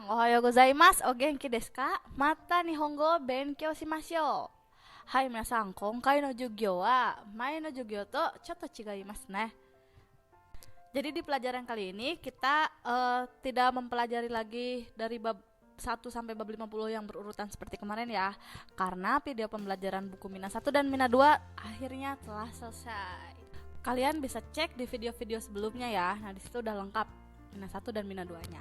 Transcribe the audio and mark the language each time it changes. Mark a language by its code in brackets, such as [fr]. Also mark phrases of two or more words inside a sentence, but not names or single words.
[ja] おはようございます、お元気ですか？また日本語を勉強しましょう. はい皆さん、今回の授業は前の授業とちょっと違いますね. [id] Jadi di pelajaran kali ini kita tidak mempelajari lagi dari bab 1 sampai bab 50 yang berurutan seperti kemarin ya. Karena video pembelajaran buku Mina 1 dan Mina 2 akhirnya telah selesai. Kalian bisa cek di video-video sebelumnya ya. Nah, di situ udah lengkap Mina 1 dan Mina 2-nya.